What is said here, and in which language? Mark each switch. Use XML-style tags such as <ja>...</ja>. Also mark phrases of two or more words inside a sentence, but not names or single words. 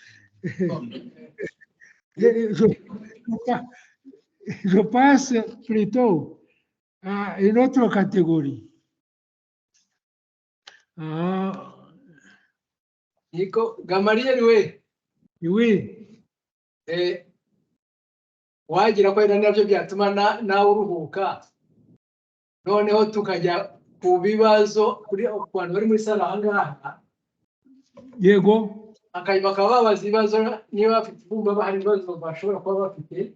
<fr>Je passe plutôt à une autre catégorie. Nico, Gamaliel, oui. Oui.</fr> <rw>Wagira ko ari nabyo byatuma nawe uruhuka. Noneho tukajya ku bibazo kuri abantu bari muri sala ahangaha. Yego. Bakaba babaza ibibazo niba bafite bumva bahari ibibazo bashobora kuba bafite.</rw>